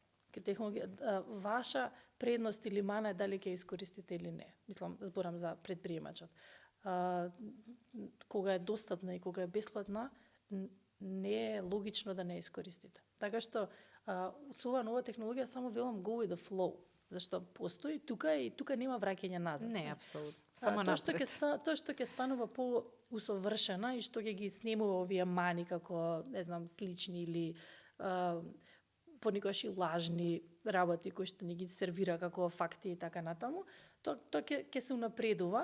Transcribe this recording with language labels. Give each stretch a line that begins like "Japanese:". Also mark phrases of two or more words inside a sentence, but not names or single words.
Macedonian: Ваша предност или мана е дали ќе искористите или не. Мислам, зборам за предприемачот. Кога е достапна и кога е бесплатна, не е логично да не искористите. Така што со ова нова технологија само велам
English: go with the flow.
Macedonian: Зашто постои тука и тука нема враќање назад. Не, апсолутно. Само Тоа што напред. тоа што ќе станува поусовршена и што ќе ги снемува овие мани како, не знам, слични или понекогаш и лажни работи кои што ни ги сервира како факти и така натаму, тоа ќе се унапредува.